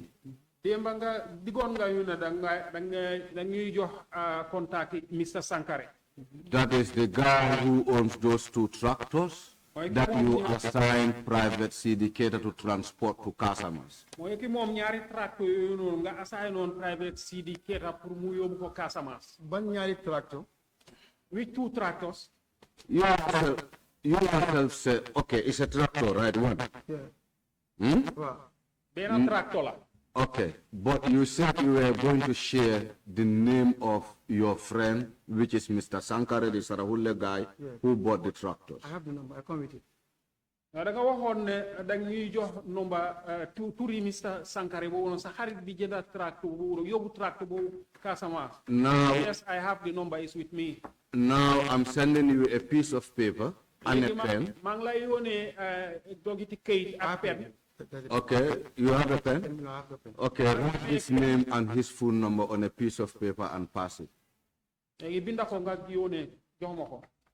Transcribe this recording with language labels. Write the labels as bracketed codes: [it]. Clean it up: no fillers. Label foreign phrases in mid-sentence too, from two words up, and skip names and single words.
[wo] Demba nga digon nga yu na da ñuy jox contact Mr. Sankare. [en] That is the guy who owns those 2 tractors that you assigned private syndicator to transport to Casamas. [wo] Moy ki mom ñaari tractor yooyu noonu nga assign on private syndicator pour mu yóbbu ko Casamas. ban ñaari tractor. [en] With 2 tractors. you yourself say, okay, it's a tractor, right? One. Yeah. Wow. [wo] benn tractor la. [en] Okay, but you said you were going to share the name of your friend, which is Mr. Sankare, the Sarahule guy who bought the tractors. I have the number. I come with it. [wo] da nga waxoon ne da ñuy jox nomba turi Mr. Sankare boobu noonu sa xarit bi jënda tracteur boobu yóbbu tracteur boobu Casamance. [en] Now, Yes, I have the number. It's with me. now I'm sending you a piece of paper and a pen. [wo] maa ngi lay yónnee dogiti këyit ak pen. [en] Okay, you have a pen? No, I have the pen. Okay, write his name and his phone number on a piece of paper and pass it. [wo] léegi binda ko nga yónnee jox ma ko.